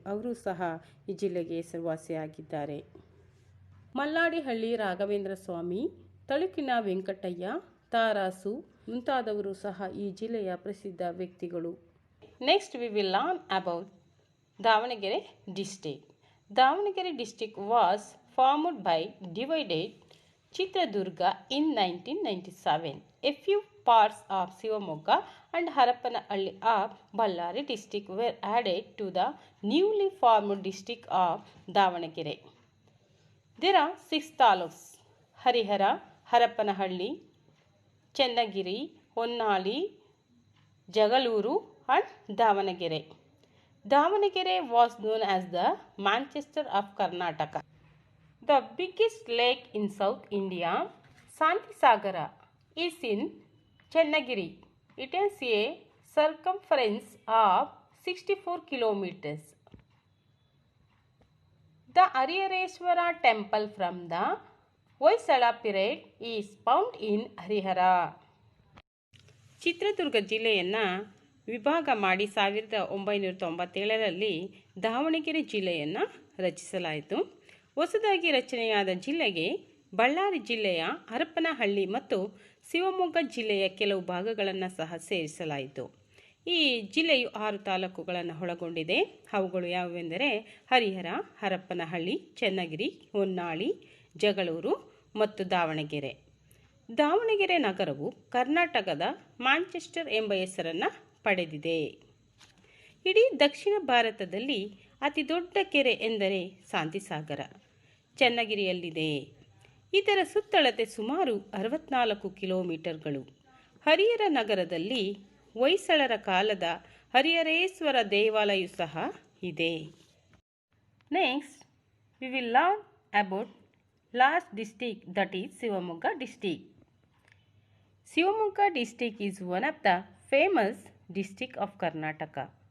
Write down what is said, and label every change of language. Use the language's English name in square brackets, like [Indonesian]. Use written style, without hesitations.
[Kannada] ಅವರು ಸಹ ಈ ಜಿಲ್ಲೆಗೆ ಹೆಸರುವಾಸಿಯಾಗಿದ್ದಾರೆ. ಮಲ್ಲಾಡಿಹಳ್ಳಿ ರಾಘವೇಂದ್ರ ಸ್ವಾಮಿ, ತಳುಕಿನ ವೆಂಕಟಯ್ಯ, ತಾರಾಸು ಮುಂತಾದವರು ಸಹ ಈ ಜಿಲ್ಲೆಯ ಪ್ರಸಿದ್ಧ ವ್ಯಕ್ತಿಗಳು. [English] Next we will learn about Davanagere district. Davanagere district was formed by divided Chitradurga in 1997. A few parts of Shivamogga and Harapanahalli of Ballari district were added to the newly formed district of Davanagere. There are 6 taluks: Harihara, Harapanahalli, Chennagiri, Honnali, Jagaluru and Davanagere. Davanagere was known as the Manchester of Karnataka. The biggest lake in South India, Shantisagara, is in Chennagiri. It has a circumference of 64 kilometers. The Harihareswara temple from the Hoysala period is found in Harihara. [Kannada] Chitradurga ಜಿಲ್ಲೆಯನ್ನು ವಿಭಾಗ ಮಾಡಿ 1997ರಲ್ಲಿ ದಾವಣಗೆರೆ ಜಿಲ್ಲೆಯನ್ನು ರಚಿಸಲಾಯಿತು. ಹೊಸದಾಗಿ ರಚನೆಯಾದ ಜಿಲ್ಲೆಗೆ ಬಳ್ಳಾರಿ ಜಿಲ್ಲೆಯ ಹರಪನಹಳ್ಳಿ ಮತ್ತು ಶಿವಮೊಗ್ಗ ಜಿಲ್ಲೆಯ ಕೆಲವು ಭಾಗಗಳನ್ನು ಸಹ ಸೇರಿಸಲಾಯಿತು. ಈ ಜಿಲ್ಲೆಯು 6 ತಾಲೂಕುಗಳನ್ನು ಒಳಗೊಂಡಿದೆ. ಅವುಗಳು ಯಾವುವೆಂದರೆ ಹರಿಹರ, ಹರಪನಹಳ್ಳಿ, ಚನ್ನಗಿರಿ, ಹೊನ್ನಾಳಿ, ಜಗಳೂರು ಮತ್ತು ದಾವಣಗೆರೆ. ದಾವಣಗೆರೆ ನಗರವು ಕರ್ನಾಟಕದ ಮ್ಯಾಂಚೆಸ್ಟರ್ ಎಂಬ ಹೆಸರನ್ನು ಪಡೆದಿದೆ. ಇಡೀ ದಕ್ಷಿಣ ಭಾರತದಲ್ಲಿ ಅತಿ ದೊಡ್ಡ ಕೆರೆ ಎಂದರೆ ಶಾಂತಿಸಾಗರ ಚನ್ನಗಿರಿಯಲ್ಲಿದೆ. ಇದರ ಸುತ್ತಳತೆ ಸುಮಾರು 64 ಕಿಲೋಮೀಟರ್ಗಳು. ಹರಿಹರ ನಗರದಲ್ಲಿ ಹೊಯ್ಸಳರ ಕಾಲದ ಹರಿಹರೇಶ್ವರ ದೇವಾಲಯ ಸಹ ಇದೆ. [English] Next we will learn about last district, that is Shivamogga district. Shivamogga district is one of the famous districts of Karnataka.